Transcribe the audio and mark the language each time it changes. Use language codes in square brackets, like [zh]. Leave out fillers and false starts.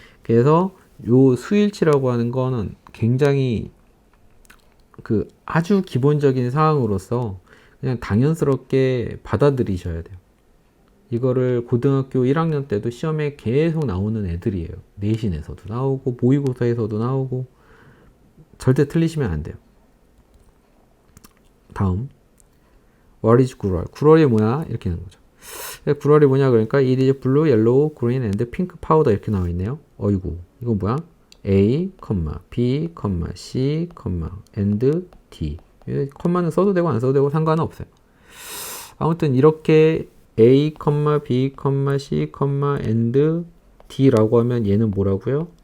[ko] 그래서 요 수일치라고 하는 거는 굉장히 아주 기본적인 사항으로서 그냥 당연스럽게 받아들이셔야 돼요. 이거를 고등학교 1학년 때도 시험에 계속 나오는 애들이에요. 내신에서도 나오고 모의고사에서도 나오고 절대 틀리시면 안 돼요. 다음 [en] What is [ko] 구럴? 구럴이 뭐야? 이렇게 하는 거죠. 구럴이 뭐냐 그러니까 [en] it is blue, yellow, green and pink powder [ko] 이렇게 나와 있네요. 어이구 이거 뭐야? A, B, C, and D 컴마는 써도 되고 안 써도 되고 상관은 없어요. 아무튼 이렇게 A, B, C, and D라고 하면 얘는 뭐라고요?